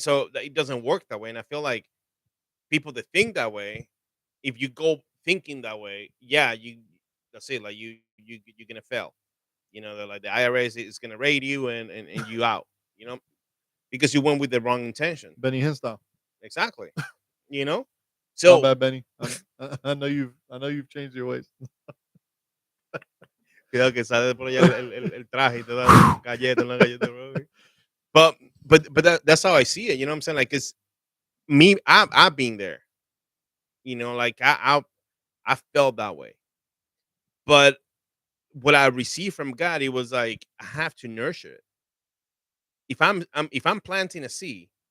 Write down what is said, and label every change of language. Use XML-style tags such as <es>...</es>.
<en>So it doesn't work that way. And I feel like people that think that way, if you go thinking that way, yeah, that's it. Like you're gonna fail. They're like the IRS is gonna raid you and you out. You know. because you went with the wrong intention. Benny Hinn style. Exactly. You know. My So bad, Benny. I know you've changed your ways.</en> <es>cuidado que sale por allá el traje y te da una galleta, bro.</es> <en>But that's how I see it. You know what I'm saying? Like it's me. I've been there. You know, like I felt that way. But what I received from God, it was like I have to nurture it. If I'm planting a seed,</en>